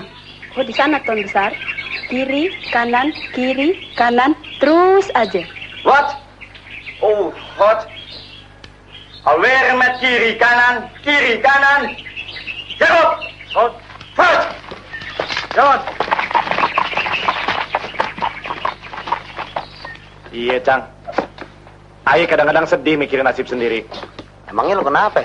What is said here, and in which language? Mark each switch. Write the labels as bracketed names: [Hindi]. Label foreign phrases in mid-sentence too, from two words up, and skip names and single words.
[Indonesian] Oh, di sana, Tuan Besar. Kiri, kanan, terus aja. [Dutch] Wat? [English] Oh, God. [Dutch] Alweer met [Indonesian] kiri, kanan. Jalan. Vooruit. Jalan. [Betawi] Iya, Cang. Aye kadang-kadang sedih mikirin nasib sendiri. Emangnya lu kenapa?